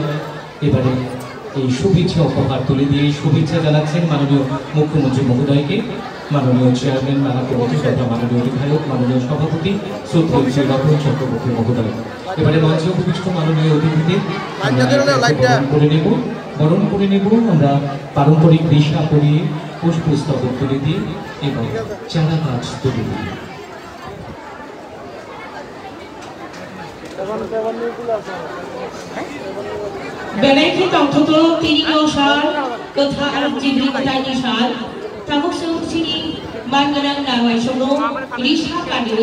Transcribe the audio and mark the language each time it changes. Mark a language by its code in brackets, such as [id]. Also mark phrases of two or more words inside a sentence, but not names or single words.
[bn] এবারে এই শুভেচ্ছা উপহার তুলে দিয়ে শুভেচ্ছা জানাচ্ছেন মাননীয় মুখ্যমন্ত্রী মহোদয়কে মাননীয় চেয়ারম্যান মেলা কমিটি তথা মাননীয় বিধায়ক মাননীয় সভাপতি শ্রদ্ধেয় শ্রী রতন চক্রবর্তী মহোদয়। এবারে মঞ্চে উপবিষ্ট মাননীয় অতিথিদের বরণ করে নেব আমরা পারম্পরিক ঋষা পরিয়ে পুষ্পস্তবক তুলে দিয়ে এবং চারা গাছ তুলে দিয়ে। [trp] Belaki tangtuto tinino sar kotha jibri tani sar tamuk sini manganang nawai sono risha kadiwi